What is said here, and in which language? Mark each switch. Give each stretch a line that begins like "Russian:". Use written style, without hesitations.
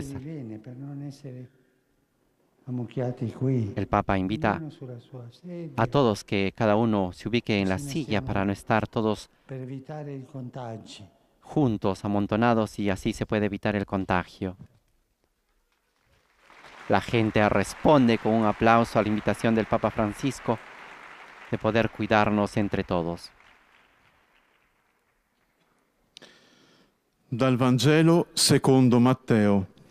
Italian: viene per non essere ammucchiati qui.
Spanish: el Papa invita
Italian: Ognuno sulla sua sedia,
Spanish: a todos que cada uno se ubique en la silla para no estar todos
Italian: per evitare il contagio.
Spanish: juntos, amontonados, y así se puede evitar el contagio. La gente responde con un aplauso a la invitación del Papa Francisco de poder cuidarnos entre todos.
Italian: Dal Vangelo secondo Matteo.